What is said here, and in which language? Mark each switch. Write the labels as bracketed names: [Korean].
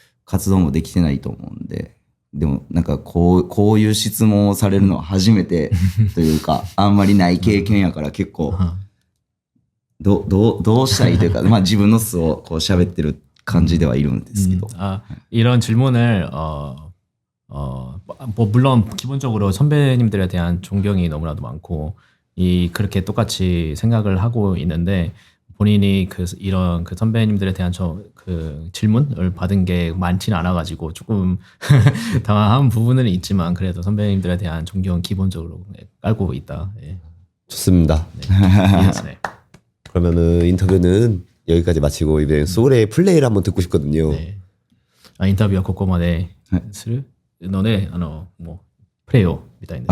[Japanese] 活動もできてないと思うんで、でもなんかこういう質問をされるのは初めてというか、あんまりない経験やから結構、どうしたらいいというか、まあ自分の素をこう喋ってる感じではいるんですけど。 [Korean] 이런 질문을 뭐 물론 기본적으로 선배님들에 대한 존경이 너무나도 많고 그렇게 똑같이 생각을 하고 있는데 본인이 이런 선배님들에 대한 그 질문을 받은 게 많지는 않아가지고 조금 당황한 부분은 있지만 그래도 선배님들에 대한 존경은 기본적으로 깔고 있다. 예. 좋습니다. 네. 그러면은 인터뷰는 여기까지 마치고 이제 소울의 플레이를 한번 듣고 싶거든요. 네. [Japanese] インタビューはここまでするので、もうプレイをみたいです。